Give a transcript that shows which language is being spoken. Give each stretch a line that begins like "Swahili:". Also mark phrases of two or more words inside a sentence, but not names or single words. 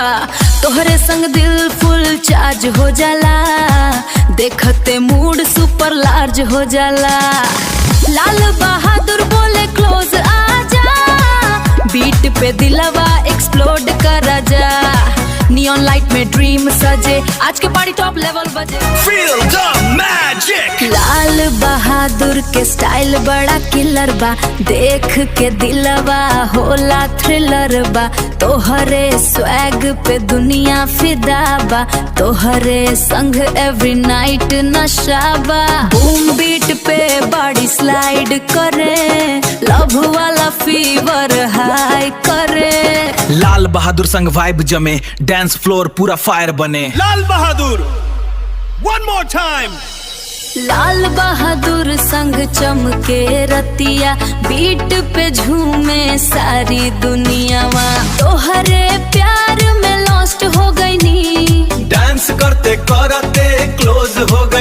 Bhojpuri: तोहरे संग दिल
English: full charge
Bhojpuri: हो जाला, देखते
English: mood super large
Bhojpuri: हो जाला। लाल बहादुर बोले क्लोज आजा, बीट पे दिलवा एक्सप्लोड कर जा।
English: neon light
Bhojpuri: में ड्रीम सजे, आज के पार्टी
English: top level
Bhojpuri: बजे।
English: Feel the magic.
Bhojpuri: लाल बहादुर के स्टाइल बड़ा किलर बा, देख के दिलवा होला थ्रिलर बा। तोहरे स्वैग पे दुनिया फिदा बा, तोहरे संग
English: every night
Bhojpuri: नशा बा।
English: boom beat
Bhojpuri: पे
English: body slide
Bhojpuri: करे, लव वाला
English: fever high
Bhojpuri: करे। लाल बहादुर संग वाइब जमे,
English: dance floor
Bhojpuri: पूरा फायर बने।
English: Lal Bahadur. One more time.
Bhojpuri: लाल बहादुर संग चमके रतिया, बीट पे झूमे सारी दुनियावा। तोहरे प्यार में लॉस्ट हो गई नी, डांस करते करते क्लोज हो